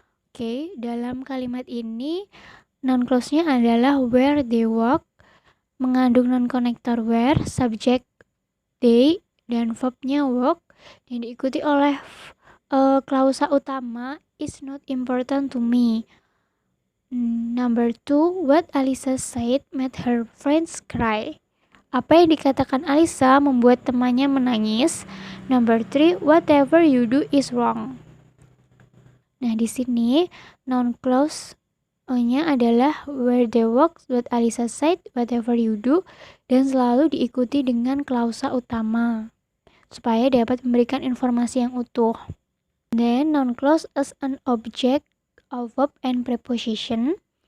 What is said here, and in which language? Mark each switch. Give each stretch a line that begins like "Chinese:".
Indonesian: Okay, dalam kalimat ini noun clause-nya adalah
English: where they work,
Indonesian: mengandung non connector where, subject they, dan verbnya work, dan diikuti oleh klausa utama
English: is not important to me. Number 2, what Alisa said made her friends cry.
Indonesian: Apa yang dikatakan Alisa membuat temannya menangis.
English: Number 3, whatever you do is wrong.
Indonesian: Nah, di sini noun clause-nya adalah
English: where they work, what Alisa said, whatever you do,
Indonesian: dan selalu diikuti dengan klausa utama supaya dapat memberikan informasi yang utuh.
English: Then noun clause as an object of verb and preposition.